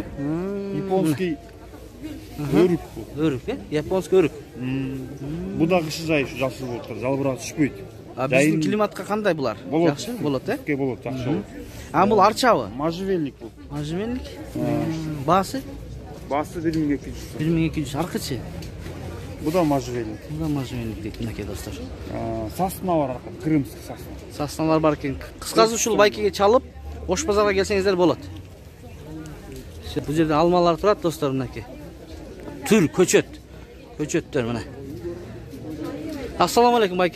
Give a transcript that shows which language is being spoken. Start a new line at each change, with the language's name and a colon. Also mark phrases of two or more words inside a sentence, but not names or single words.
Kyrgyz: Японский өрүк бу. Өрүк, японский өрүк. Бу да кышы жай ушу жакшы болуп турат, жалбырак түшпөйт. Биздин климатка кандай булар? Жакшы болот, Болот, жакшы болот. Бул арчабы? Можжевельник бу. Можжевельник. Баасы? Баасы 1200 сом. 1200. Аркычы? Бу да можжевельник. Бу да можжевельник дейт мынакей достор. Сасна бар аркада, крымский сасна. Сасналар бар экен. Кыскасы ушул байкеге чалып, Ош базарга келсеңиздер болот. Бул жерде алмалар турат достор, мынакей. Түр көчөттөр мына.
Arabic: السلام عليكم байке.